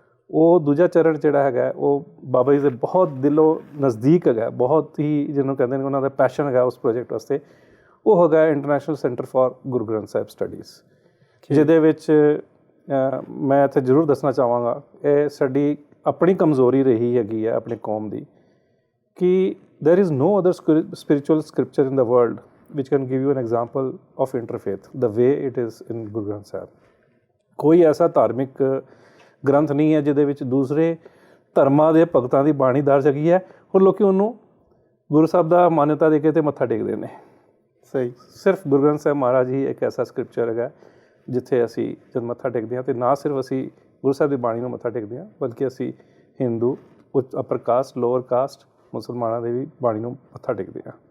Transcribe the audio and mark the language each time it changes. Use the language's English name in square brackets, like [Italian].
[Punjabi] ਉਹ ਦੂਜਾ ਚਰਨ ਜਿਹੜਾ ਹੈਗਾ ਉਹ ਬਾਬਾ ਜੀ ਦੇ ਬਹੁਤ ਦਿਲੋਂ ਨਜ਼ਦੀਕ ਹੈਗਾ, ਬਹੁਤ ਹੀ ਜਿਹਨੂੰ ਕਹਿੰਦੇ ਨੇ ਉਹਨਾਂ ਦਾ ਪੈਸ਼ਨ ਹੈਗਾ ਉਸ ਪ੍ਰੋਜੈਕਟ ਵਾਸਤੇ। ਉਹ ਹੈਗਾ international centre for Guru Granth Sahib studies, ਜਿਹਦੇ ਵਿੱਚ ਮੈਂ ਇੱਥੇ ਜ਼ਰੂਰ ਦੱਸਣਾ ਚਾਹਾਂਗਾ ਇਹ ਸਾਡੀ ਆਪਣੀ ਕਮਜ਼ੋਰੀ ਰਹੀ ਹੈਗੀ ਹੈ ਆਪਣੇ ਕੌਮ ਦੀ ਕਿ [English] there is no other spiritual scripture in the world which can give you an example of interfaith, the way it is in Guru Granth Sahib. [Punjabi] ਕੋਈ ਐਸਾ ਧਾਰਮਿਕ ਗ੍ਰੰਥ ਨਹੀਂ ਹੈ ਜਿਹਦੇ ਵਿੱਚ ਦੂਸਰੇ ਧਰਮਾਂ ਦੇ ਭਗਤਾਂ ਦੀ ਬਾਣੀ ਦਰਜ ਹੈਗੀ ਹੈ ਔਰ ਲੋਕੀ ਉਹਨੂੰ ਗੁਰੂ ਸਾਹਿਬ ਦਾ ਮਾਨਤਾ ਦੇ ਕੇ ਤੇ ਮੱਥਾ ਟੇਕਦੇ ਨੇ। ਸਹੀ। ਸਿਰਫ ਗੁਰੂ ਗ੍ਰੰਥ ਸਾਹਿਬ ਮਹਾਰਾਜ ਹੀ ਇੱਕ ਐਸਾ ਸਕ੍ਰਿਪਚਰ ਹੈਗਾ ਜਿੱਥੇ ਅਸੀਂ ਜਦ ਮੱਥਾ ਟੇਕਦੇ ਹਾਂ ਤੇ ਨਾ ਸਿਰਫ ਅਸੀਂ ਗੁਰੂ ਸਾਹਿਬ ਦੀ ਬਾਣੀ ਨੂੰ ਮੱਥਾ ਟੇਕਦੇ ਹਾਂ ਬਲਕਿ ਅਸੀਂ ਹਿੰਦੂ, ਅਪਰ ਕਾਸਟ, ਲੋਅਰ ਕਾਸਟ ਮੁਸਲਮਾਨਾਂ ਦੇ ਵੀ ਬਾਣੀ ਨੂੰ ਮੱਥਾ ਟੇਕਦੇ ਹਾਂ।